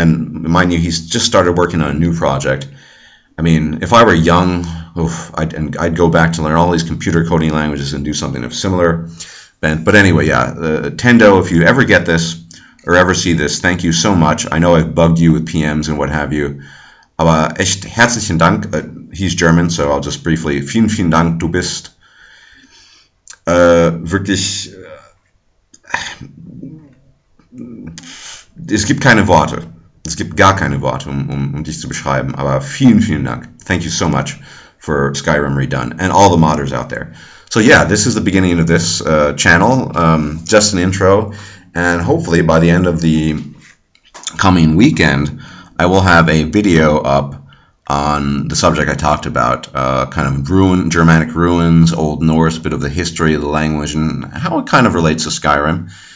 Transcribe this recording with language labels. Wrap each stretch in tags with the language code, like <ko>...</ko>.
<en>And mind you, he's just started working on a new project. I mean, if I were young, I'd go back to learn all these computer coding languages and do something of similar bent. But anyway, yeah, Tendo, if you ever get this or ever see this, thank you so much. I know I've bugged you with PMs and what have you.</en> <de>Aber echt herzlichen Dank.</de> <en>He's German, so I'll just briefly.</en> <de>Vielen Dank, du bist wirklich. Es gibt keine Worte. Es gibt gar keine Worte, um dich zu beschreiben. Aber vielen Dank.</de> <en>Thank you so much for Skyrim Redone and all the modders out there. So yeah, this is the beginning of this channel, just an intro, and hopefully by the end of the coming weekend, I will have a video up on the subject I talked about, kind of Germanic ruins, Old Norse, bit of the history of the language, and how it kind of relates to Skyrim.</en>